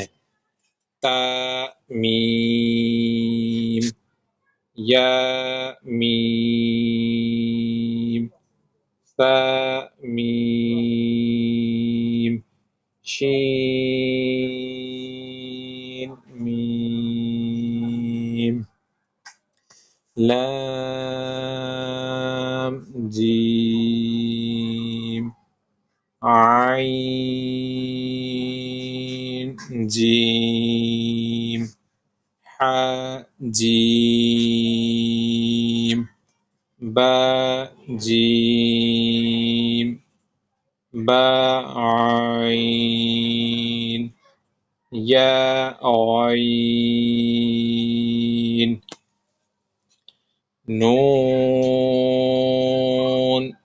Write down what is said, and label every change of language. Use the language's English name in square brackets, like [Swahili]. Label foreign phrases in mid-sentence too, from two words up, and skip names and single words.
[Urdu] تا میم یا میم فا میم شین میم لام جیم عین جیم ح جیم با جیم با عین یا عین نون